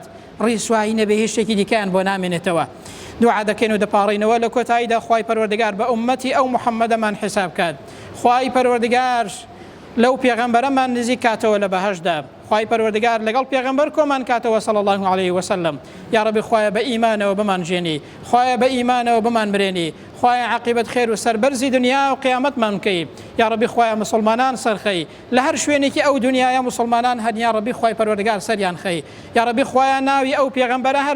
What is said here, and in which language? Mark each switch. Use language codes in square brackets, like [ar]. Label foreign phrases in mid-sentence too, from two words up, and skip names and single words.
[ckb] ڕیسوایی نەبێ، هیچ شتێکی دیکەیان بۆ نامێنێتەوە. دوعا دەکەین و دەپاڕینەوە لە کۆتاییدا خوای پەروەردگار بە ئومەتی ئەو محەممەدەمان حساب کات. خوای پەروەردگار لەو پێغەمبەرەمان نزیک کاتەوە لە بەهەشتدا. خوای پەروەردگار لەگەڵ پێغەمبەر کۆمان کاتەوە [ar] صلى الله عليه وسلم. یا ربی [ckb] خوایە بە ئیمانەوە بمان ژێنی، خوایە بە ئیمانەوە بمان برێنی، خوایا عاقبەت خێر و سەربەرزی دنیا و قیامەتمان بکەی [ar] یا ربی [ckb] خوایا مسلمانان سەرخەی لە هەر شوێنێکی ئەو دنیاە مسلمانان هەن [ar] یا ربی [ckb] خوای پەروەردگار سەریان خەی [ar] یا ربی [ckb] خوایا ناوی ئەو پێغەمبەرە هەر